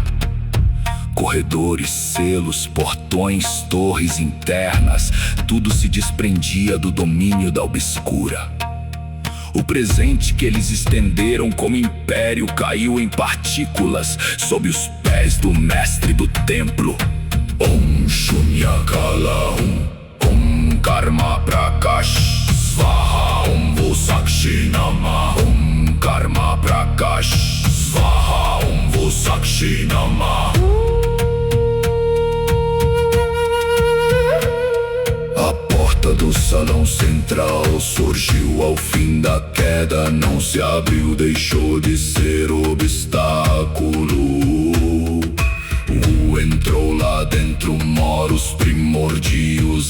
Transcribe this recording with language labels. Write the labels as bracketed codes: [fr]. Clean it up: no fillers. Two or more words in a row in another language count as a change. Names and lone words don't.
[pt] Corredores, selos, portões, torres internas, tudo se desprendia do domínio da obscura. O presente que eles estenderam como império caiu em partículas sob os pés do mestre do templo. [sa] ॐ शून्यकाल ॐ कर्म प्रकाश स्वाहा ॐ वुसाक्षि नाम ॐ कर्म प्रकाश स्वाहा ॐ वुसाक्षि नाम. [pt] A porta do salão central surgiu ao fim da queda. Não se abriu, deixou de ser obstáculo. Entrou lá dentro, moros primordios.